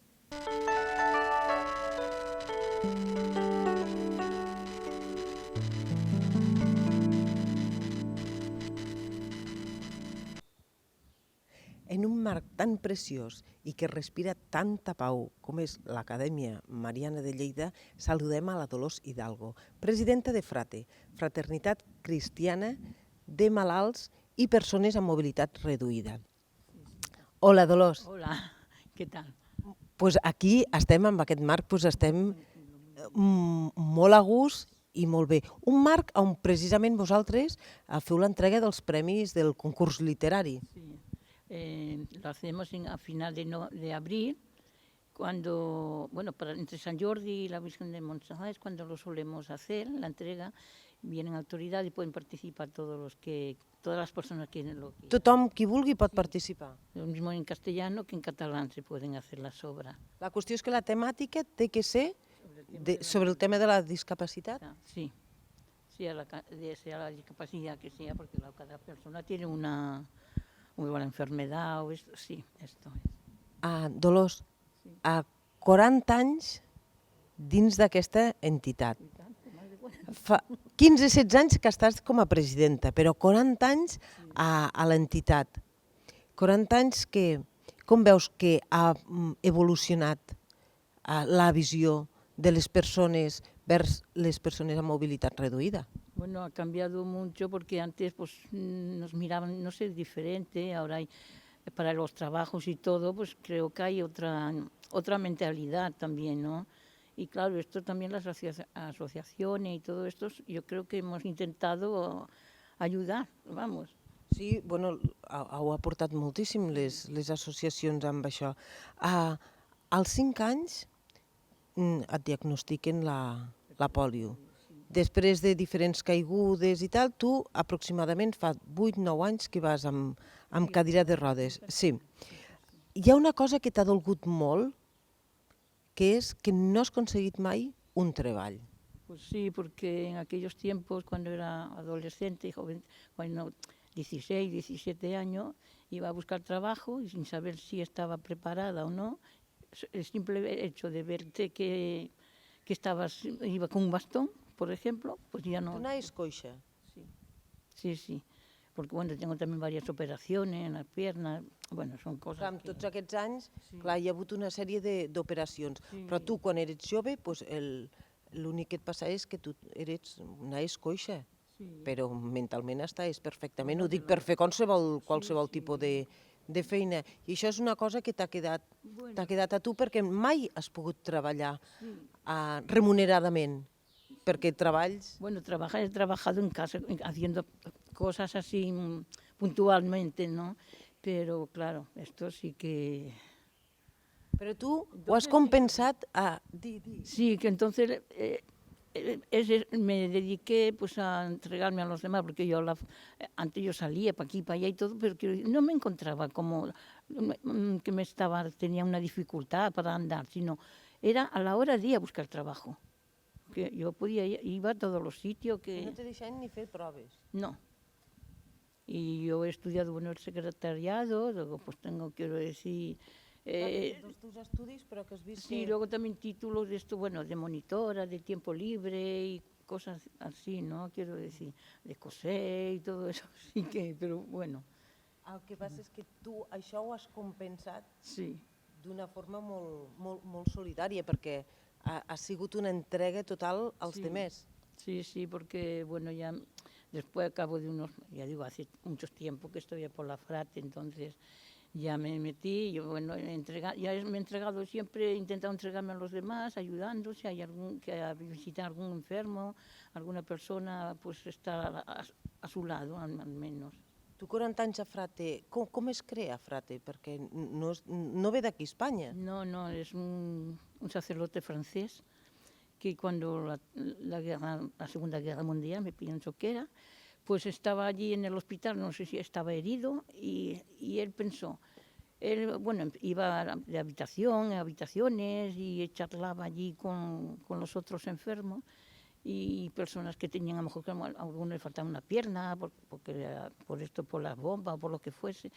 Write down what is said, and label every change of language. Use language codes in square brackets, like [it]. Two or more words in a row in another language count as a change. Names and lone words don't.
[ca] En un marc tan preciós i que respira tanta pau com és l'Acadèmia Mariana de Lleida, saludem a la Dolors Hidalgo, presidenta de FRATE, Fraternitat Cristiana de Malalts i Persones amb Mobilitat Reduïda. Hola, Dolors. Hola, què tal? Pues aquí estem, amb aquest marc, estem molt a gust i molt bé. Un marc on precisament vosaltres feu l'entrega dels premis del concurs literari. Sí. [es] Lo hacemos a final de abril, cuando, bueno, entre San Jordi y la Virgen de Montserrat es cuando lo solemos hacer, la entrega. Vienen autoridades y pueden participar todas las personas que lo quieran. [ca] Tothom qui vulgui pot participar. [es] Lo mismo en castellano que en catalán se pueden hacer las obras. [ca] La qüestió és que la temàtica té que ser sobre el tema de la discapacitat. [es] Sí, sea la discapacidad que sea, porque cada persona tiene una enfermedad o esto, sí, esto es. [ca] Dolors, a 40 anys dins d'aquesta entitat. Fa 15-16 anys que estàs com a presidenta, però 40 anys a l'entitat. 40 anys que, com veus que ha evolucionat la visió de les persones vers les persones amb mobilitat reduïda? [es] Bueno, ha cambiado mucho porque antes pues nos miraban, no sé, diferente, ahora hay, para los trabajos y todo, pues creo que hay otra mentalidad también, ¿no? Y claro, esto también las asociaciones y todo esto, yo creo que hemos intentado ayudar, vamos. [ca] Sí, bueno, heu aportat moltíssim les associacions amb això. Als 5 anys et diagnostiquen la pòlio. Després de diferents caigudes i tal, tu aproximadament fa 8-9 anys que vas amb cadira de rodes. Sí. Hi ha una cosa que t'ha dolgut molt, que és que no has aconseguit mai un treball. [es] Pues sí, porque en aquellos tiempos, cuando era adolescente y joven, cuando 16, 17 años, iba a buscar trabajo y sin saber si estaba preparada o no, el simple hecho de verte que iba con un bastón, por ejemplo, pues ya no. [ca] Tu naix coixa. [es] Sí, sí. Porque bueno, tengo también varias operaciones en las piernas, bueno, son [ca] Clar, [es] cosas [ca] amb [es] que... [ca] tots aquests anys, clar, hi ha hagut una sèrie d'operacions. Però tu, quan eres jove, doncs, l'únic que et passa és que tu naix coixa. Però mentalment estàs perfectament. Ho dic per fer qualsevol tipus de feina. I això és una cosa que t'ha quedat a tu perquè mai has pogut treballar remuneradament. Perquè treballs... [es] Bueno, he trabajado en casa haciendo cosas así puntualmente, ¿no? Pero claro, esto sí que... [ca] Però tu ho has compensat a... [es] Sí, que entonces me dediqué pues a entregarme a los demás, porque antes yo salía para aquí, para allá y todo, pero que no me encontraba como que tenía una dificultad para andar, sino era a la hora de ir a buscar trabajo. Que yo iba a todos los sitios que... [ca] No te deixaven ni fer proves. [es] No. Y yo he estudiado en el secretariado, luego pues quiero decir... [ca] Tots tus estudis, però que has vist [es] sí, luego también títulos de esto, bueno, de monitora, de tiempo libre y cosas así, ¿no? Quiero decir, de coser y todo eso, sí que, pero bueno. [ca] El que passa és que tu això ho has compensat [es] Sí. [ca] d'una forma molt solidària, perquè ha sigut una entrega total als demés. [es] Sí, sí, porque bueno, ya después al cabo de ya digo, hace mucho tiempo que estoy por la Frate, entonces ya me metí, yo bueno, me he entregado siempre, he intentado entregarme a los demás, ayudando, si hay que visitar algún enfermo, alguna persona, pues estar a su lado, al menos. [ca] Tu 40 anys a Frate, com es crea Frate? Perquè no ve d'aquí Espanya. [es] No, es un sacerdote francés que cuando la Segunda Guerra Mundial, me pienso que era, pues estaba allí en el hospital, no sé si estaba herido, y él pensó, bueno, iba de habitación a habitaciones y charlaba allí con los otros enfermos y personas que tenían, a lo mejor, a algunos les faltaba una pierna, por las bombas o por lo que fuese.